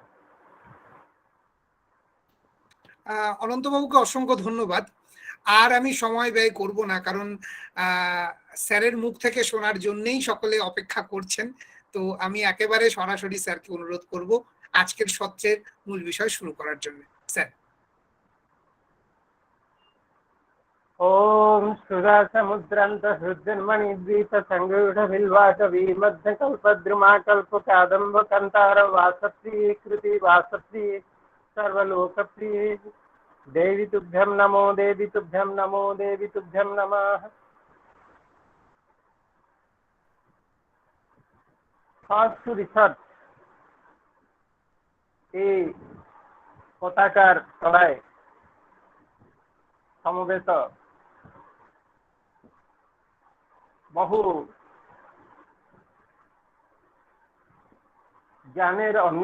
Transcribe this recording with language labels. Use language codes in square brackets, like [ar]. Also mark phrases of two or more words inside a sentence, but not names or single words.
[bn] অনন্তবাবুকে অসংখ্য ধন্যবাদ। আর আমি সময় ব্যয় করব না, কারণ স্যারের মুখ থেকে শোনার জন্যই সকলে অপেক্ষা করছেন। তো আমি একেবারে সরাসরি স্যারকে অনুরোধ করব আজকের সত্রের মূল বিষয় শুরু করার জন্য। স্যার। [sa] ओम सुधा समुद्रांत हृदन्मणि द्वीप संगूढ़ बिल्वाटवी मध्य कल्पद्रुमा कल्प कादम्ब कंतार वासप्रिय कृति वासप्रिय सर्वलोकप्रिय देवी तुभ्यं नमो देवी तुभ्यं नमो देवी तुभ्यं नमः। [en] First to research [bn] এই পতাকার তলায় সমবেত বহু জ্ঞানের